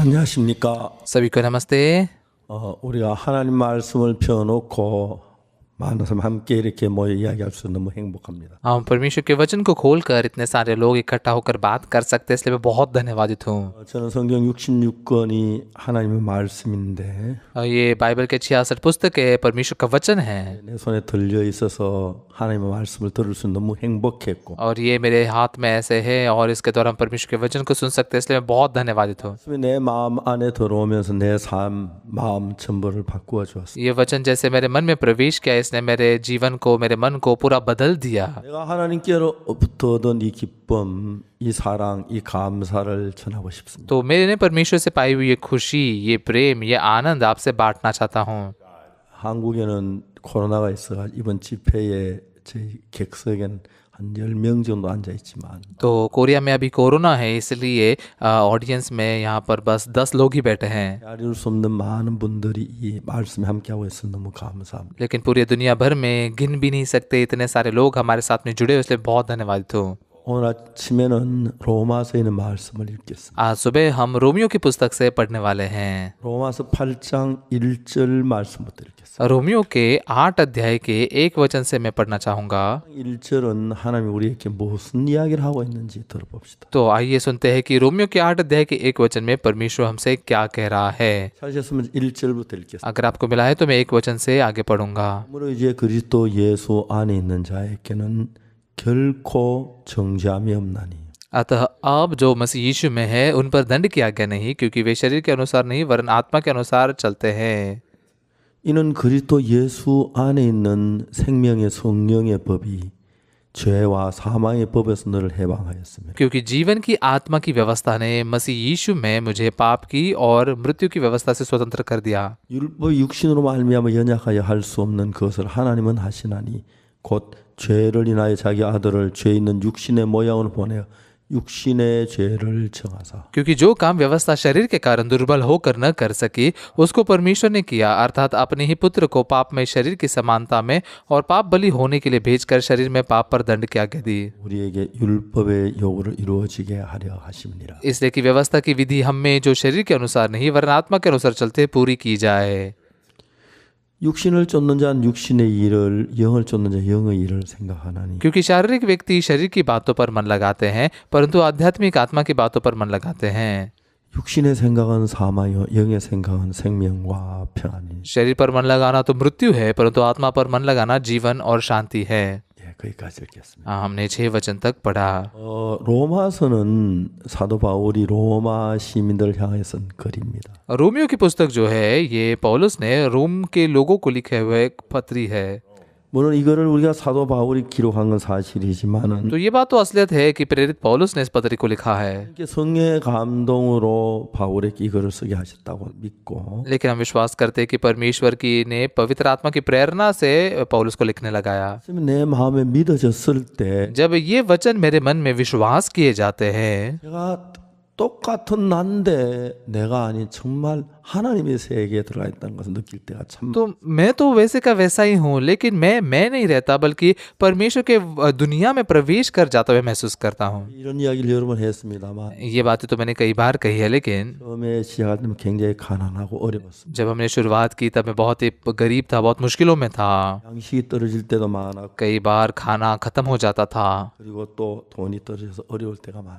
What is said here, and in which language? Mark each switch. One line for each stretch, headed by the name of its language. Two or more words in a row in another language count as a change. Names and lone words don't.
Korean: 안녕하십니까?
Hindi: सभी को नमस्ते।
Korean: 우리가 하나님 말씀을 펴놓고 많은 사람 함께 이렇게 모여 이야기할 수 너무 행복합니다.
Hindi: हम परमेश्वर के वचन को खोलकर इतने सारे लोग इकट्ठा होकर बात कर सकते हैं, इसलिए मैं बहुत धन्यवादित हूँ।
Korean: 저는 성경 66권이 하나님의 말씀인데
Hindi: ये बाइबल के 66 पुस्तक है, परमेश्वर का वचन है
Korean: 내 손에 들려 있어서 하나님의 말씀을 들을 수 너무 행복했고
Hindi: और ये मेरे हाथ में ऐसे है और इसके द्वारा हम परमेश्वर के वचन को सुन सकते हैं, इसलिए मैं बहुत धन्यवादित हूँ।
Korean: 말씀이 내 마음 안에 들어오면서 내 삶, 마음 전부를 바꾸어 주었습니다.
Hindi: ये वचन जैसे मेरे मन में प्रवेश किया, इसने मेरे जीवन को, मेरे मन को पूरा बदल दिया।
Korean: 내가 하나님께로부터 얻은 이 기쁨, 이 사랑, 이 감사를 전하고 싶습니다.
Hindi: तो मैंने परमेश्वर से पाई हुई ये खुशी, ये प्रेम, ये आनंद आपसे बांटना चाहता हूँ।
Korean: 한국에는 코로나가 있어가 이번 집회에 저희 객석에는 한 10명 정도 앉아 있지만
Hindi: तो कोरिया में अभी कोरोना है, इसलिए ऑडियंस में यहाँ पर बस 10 लोग ही बैठे हैं,
Korean: 헤아릴 수 없는 많은 분들이 이 말씀에 함께하고 있어서 너무 감사합니다.
Hindi: लेकिन पूरी दुनिया भर में गिन भी नहीं सकते इतने सारे लोग हमारे साथ में जुड़े हुए, इसलिए बहुत धन्यवादित हूँ।
Korean: 오늘 아침에는 로마서에 있는 말씀을 읽겠습니다.
Hindi: आज सुबह हम रोमियो की पुस्तक से पढ़ने वाले हैं।
Korean: 로마서 8장 1절 말씀부터 읽겠습니다.
Hindi: रोमियो के 8 अध्याय के 1 वचन से मैं पढ़ना चाहूंगा।
Korean: 1절은 하나님이 우리에게 무슨 이야기를 하고 있는지 들어봅시다.
Hindi: तो आइए सुनते हैं कि रोमियो के 8 अध्याय के 1 वचन में परमेश्वर हमसे क्या कह रहा है।
Korean: 찾으셨으면 1절부터 읽겠습니다.
Hindi: अगर आपको मिला है तो मैं 1 वचन से आगे पढ़ूंगा।
Korean: 그러므로 이제 그리스도 예수 안에 있는 자에게는 결코 정죄함이 없나니
Hindi: अतः अब जो मसीह यीशु में है उन पर दंड की आज्ञा नहीं, क्योंकि वे शरीर के अनुसार नहीं वरन आत्मा के अनुसार चलते हैं।
Korean: 이는 그리스도 예수 안에 있는 생명의 성령의 법이 죄와 사망의 법에서 너를 해방하였으며
Hindi: क्योंकि जीवन की आत्मा की व्यवस्था ने मसीह यीशु में मुझे पाप की और मृत्यु की व्यवस्था से स्वतंत्र कर दिया।
Korean: 율법 육신으로 말미암아 연약하여 할 수 없는 것을 하나님은 하시나니 곧 죄를 인하여 자기 아들을 죄 있는 육신의 모양으로 보내어 육신의 죄를 정하사
Hindi: क्योंकि जो काम व्यवस्था शरीर के कारण दुर्बल होकर न कर सकी उसको परमेश्वर ने किया, अर्थात अपने ही पुत्र को पाप में शरीर की समानता में और पाप बलि होने के लिए भेजकर शरीर में पाप पर दंड की आज्ञा दी,
Korean: 우리에게 율법의 요구를 이루어지게 하려 하심이니라.
Hindi: इसलिए कि व्यवस्था की विधि हम में जो शरीर के अनुसार नहीं वरन आत्मा के अनुसार चलते पूरी की जाए।
Korean: 육신을 쫓는 자는 육신의 일을 영을 쫓는 자 영의 일을 생각하나니
Hindi: क्योंकि शारीरिक व्यक्ति शरीर की बातों पर मन लगाते हैं, परंतु आध्यात्मिक आत्मा की बातों पर मन लगाते हैं।
Korean: 육신의 생각은 사망이요 영의 생각은 생명과 평안이.
Hindi: शरीर पर मन लगाना तो मृत्यु है, परंतु आत्मा पर मन लगाना जीवन और शांति है।
Korean: 예, 거기까지 읽겠습니다.
Hindi: हमने 6 वचन तक पढ़ा।
Korean: 로마서는 사도 바울이 로마 시민들을 향해 쓴 글입니다.
Hindi: रोमियो की पुस्तक जो है ये पौलुस ने रोम के लोगों को लिखे हुए एक पत्री है।
Korean: 물론 이거를 우리가 사도 바울이 기록한 건 사실이지만은
Hindi: तो ये बात तो असलियत है कि प्रेरित पौलुस ने इस पत्री को लिखा है,
Korean: 이렇게 성령의 감동으로 바울에게 이거를 쓰게 하셨다고 믿고
Hindi: लेकिन हम विश्वास करते हैं कि परमेश्वर की ने पवित्र आत्मा की प्रेरणा से पौलुस को लिखने लगाया।
Korean: 내 마음에 믿어졌을 때
Hindi: जब ये वचन मेरे मन में विश्वास किए जाते हैं,
Korean: 제가 똑같은 난데 내가 아닌 정말 하나님의 세계에 들어가 있다는 것을 느낄 때가 참
Hindi: तो मैं तो वैसे का वैसा ही हूँ, लेकिन मैं नहीं रहता बल्कि परमेश्वर के दुनिया में प्रवेश कर जाता हुआ महसूस करता हूँ।
Korean: 이런 이야기를 여러 번 했습니다만
Hindi: ये बातें तो मैंने कई बार कही है, लेकिन
Korean: 처음에 시작할 때는 굉장히 가난하고 어려웠습니다.
Hindi: जब हमने शुरुआत की तब मैं बहुत ही गरीब था, बहुत मुश्किलों में था।
Korean: 양식이 떨어질 때도 많았고
Hindi: कई बार खाना खत्म हो जाता था
Korean: 그리고 또 돈이 떨어져서 어려울 때가 많아요.